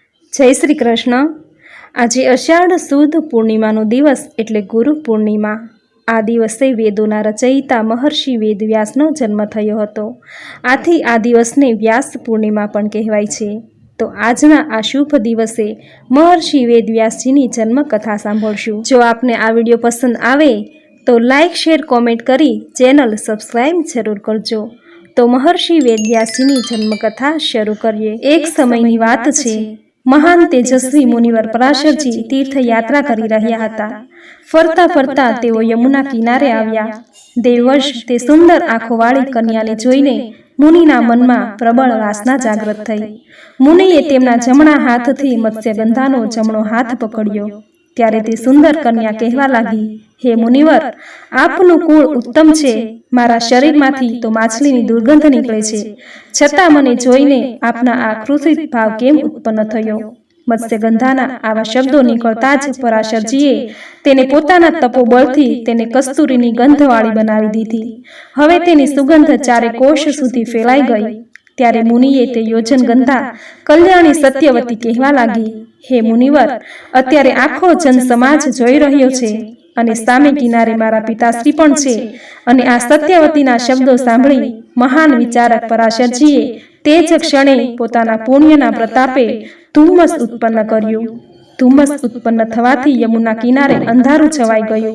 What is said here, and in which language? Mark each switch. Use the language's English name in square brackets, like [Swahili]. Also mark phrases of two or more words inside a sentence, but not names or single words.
[Gujarati] જય શ્રી કૃષ્ણ। આજ અષાઢ સુદ પૂર્ણિમાનો દિવસ એટલે ગુરુ પૂર્ણિમા। આ દિવસે વેદોના રચયિતા મહર્ષિ વેદવ્યાસનો જન્મ થયો હતો। આથી આ દિવસને વ્યાસ પૂર્ણિમા પણ કહેવાય છે। તો આજના આ શુભ દિવસે મહર્ષિ વેદવ્યાસજીની જન્મ કથા સાંભળશું। જો આપને આ વિડિયો પસંદ આવે તો [English] like share comment [Gujarati] करी [English] channel subscribe [Gujarati] જરૂર કરજો। તો મહર્ષિ વેદવ્યાસજીની જન્મ કથા શરૂ કરીએ। એક સમયની વાત છે। મહાન તેજસ્વી મુનિવર પરાશરજી તીર્થ યાત્રા કરી રહ્યા હતા। ફરતા ફરતા તેઓ યમુના કિનારે આવ્યા। દેવવશ તે સુંદર આંખોવાળી કન્યાને જોઈને મુનિના મનમા પ્રબળ વાસના જાગૃત થઈ। મુનિએ તેમના જમણા હાથથી મત્સ્યગંધાનો જમણો હાથ પકડ્યો। ત્યારે તે સુંદર કન્યા કહેવા લાગી, હે મુનિવર, આપનુ કુળ ઉત્તમ છે। મારા શરીરમાંથી તો માછલીની દુર્ગંધ નિકળે છે, છતાં મને જોઈને આપના આ ક્રોધિત ભાવ કેમ ઉત્પન્ન થયો? મત્સ્યગંધાના આવા શબ્દો નિકળતા જ પરાશરજીએ તેને પોતાના તપોબળથી તેને કસ્તૂરીની ગંધવાળી બનાવી દીધી। હવે તેની સુગંધ ચારે કોશ સુધી ફૈલાઈ ગઈ। ત્યારે મુનિએ તે યોજન ગંધા કલ્યાણી સત્યવતી કહેવા લાગી, હે મુનિવર, અત્યારે આખો જન સમાજ જોઈ રહ્યો છે અને સામે કિનારે મારા પિતાશ્રી પણ છે અને આ સત્યવતીના શબ્દો સાંભળી મહાન વિચારક પરાશરજીએ તે જ ક્ષણે પોતાના પુણ્યના પ્રતાપે ધુમ્મસ ઉત્પન્ન કર્યું। ધુમ્મસ ઉત્પન્ન થવાથી યમુના કિનારે અંધારું છવાઈ ગયું।